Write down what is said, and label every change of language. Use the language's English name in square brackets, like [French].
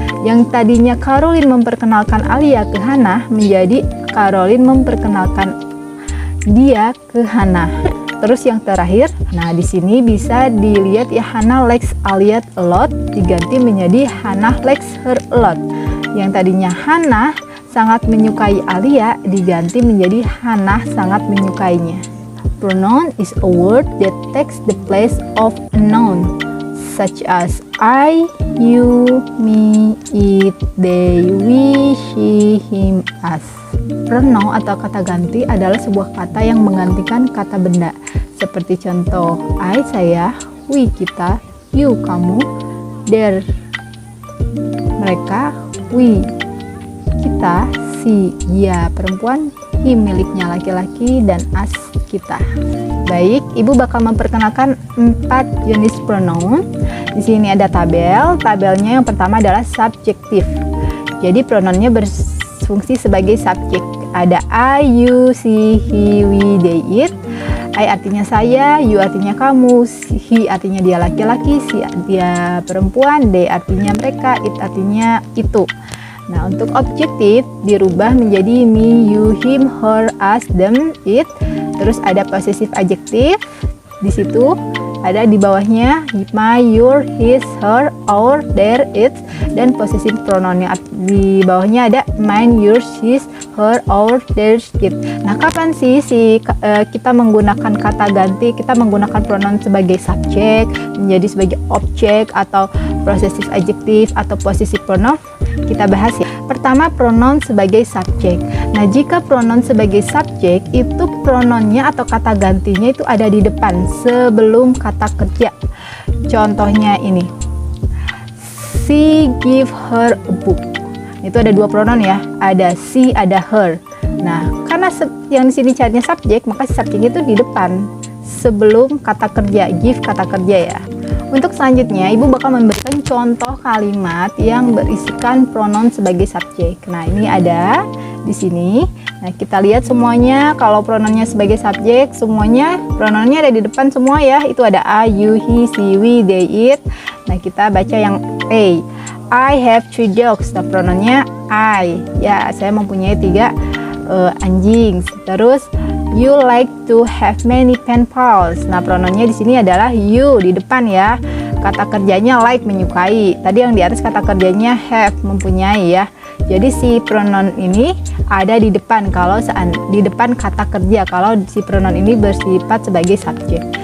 [Indonesian] Yang tadinya Caroline memperkenalkan Alia ke Hannah menjadi Caroline memperkenalkan dia ke Hannah. Terus yang terakhir, nah di sini bisa dilihat ya, [English] Hannah likes Alia a lot [Indonesian] diganti menjadi [English] Hannah likes her a lot. [Indonesian] Yang tadinya Hannah sangat menyukai Alia diganti menjadi Hannah sangat menyukainya. [English] Pronoun is a word that takes the place of a noun, such as I, you, me, it, they, we, she, him, us. [Indonesian] Pronoun atau kata ganti adalah sebuah kata yang menggantikan kata benda. Seperti contoh, I, saya, we, kita, you, kamu, there, mereka, we, kita, si dia perempuan, him miliknya laki-laki, dan us kita. Baik, Ibu bakal memperkenalkan 4 jenis pronoun. Di sini ada tabel. Tabelnya yang pertama adalah subjektif. Jadi pronounnya berfungsi sebagai subjek. Ada I, you, she, he, we, they, it. I artinya saya, you artinya kamu, he artinya dia laki-laki, she dia perempuan, they artinya mereka, it artinya itu. Nah, untuk objektif dirubah menjadi me, you, him, her, us, them, it. Terus ada possessive adjektif. Di situ ada di bawahnya my, your, his, her, our, their, its, dan possessive pronounnya di bawahnya ada mine, yours, his, her, our, theirs, it. Nah, kapan sih kita menggunakan kata ganti, kita menggunakan pronoun sebagai subjek menjadi sebagai objek, atau possessive adjektif atau possessive pronoun? Kita bahas ya. Pertama, pronoun sebagai subjek. Nah, jika pronoun sebagai subjek itu pronounnya atau kata gantinya itu ada di depan sebelum kata kerja. Contohnya ini, [English] she give her a book. [Indonesian] Itu ada 2 pronoun ya, ada she, ada her. Nah, karena yang di sini carinya subjek, maka subjeknya itu di depan sebelum kata kerja, give kata kerja ya. Untuk selanjutnya, Ibu bakal memberikan contoh kalimat yang berisikan pronoun sebagai subjek. Nah, ini ada di sini. Nah, kita lihat semuanya. Kalau pronounnya sebagai subjek, semuanya pronounnya ada di depan semua ya. Itu ada I, you, he, she, we, they, it. Nah, kita baca yang A. [English] I have 3 dogs. [Indonesian] Nah, pronounnya I. Ya, saya mempunyai 3 anjing. [English] Terus you like to have many pen pals. [Indonesian] Nah, pronounnya di sini adalah you di depan ya. Kata kerjanya like, menyukai. Tadi yang di atas kata kerjanya have, mempunyai ya. Jadi si pronoun ini ada di depan kalau di depan kata kerja kalau si pronoun ini bersifat sebagai subjek.